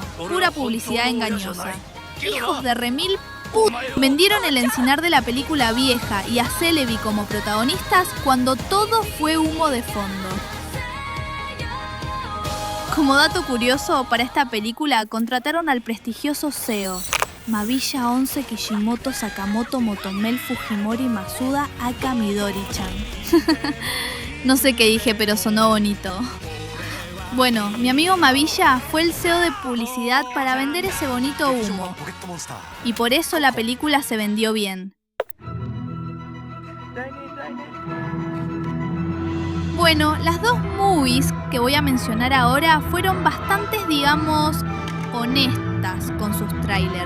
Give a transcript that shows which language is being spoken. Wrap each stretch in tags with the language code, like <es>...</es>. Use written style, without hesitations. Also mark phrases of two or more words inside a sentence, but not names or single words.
<es>Pura publicidad engañosa. Hijos de remil vendieron el encinar de la película vieja y a Celebi como protagonistas cuando todo fue humo de fondo. Como dato curioso, para esta película contrataron al prestigioso CEO Mabilla 11 Kishimoto Sakamoto Motomel Fujimori Masuda aka Midori-chan. No sé qué dije, pero sonó bonito. Bueno, mi amigo Mavilla fue el CEO de publicidad para vender ese bonito humo. Y por eso la película se vendió bien. Bueno, las dos movies que voy a mencionar ahora fueron bastantes, digamos, honestas con sus trailers.</es>